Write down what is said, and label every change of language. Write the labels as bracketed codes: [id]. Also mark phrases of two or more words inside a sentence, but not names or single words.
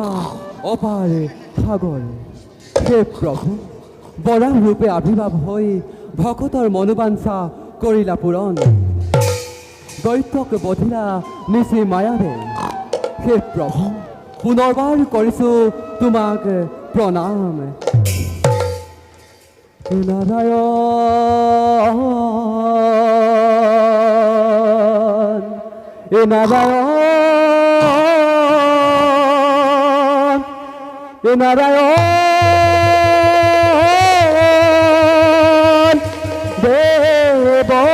[as] অপার সাগর হে প্রভু বরাহ রূপে আবির্ভাব হয়ে ভকতর মনোবাঞ্ছা করিলা পূরণ দৈত্যক বধিলা নিচে মায়াৰে হে প্ৰভু পুনৰবাৰ কৰিছো তোমাক প্ৰণাম। নারায়ণ নারায়ণ নারায়ণ দেব